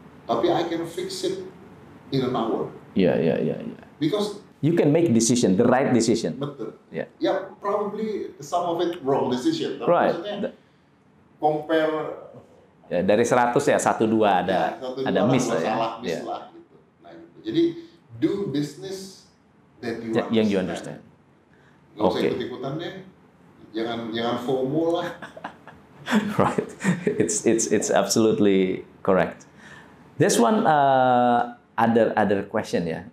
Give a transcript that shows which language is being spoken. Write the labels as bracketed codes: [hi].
[en] Tapi I can fix it in an hour. [id] Iya. [en] Because you can make decision, the right decision. [id] Betul. [en] Yeah. Ya, probably some of it wrong decision. [id] Tapi [en] right. [id] Maksudnya compare. Ya, dari 100 ya 1-2 ada miss lah ya. Miss lah gitu. Nah, gitu. [en] Jadi do business that you understand. Yang you understand. [id] Gak usah ikut-ikutan deh. Jangan FOMO lah. [en] Right. It's absolutely correct. There's one other question ya.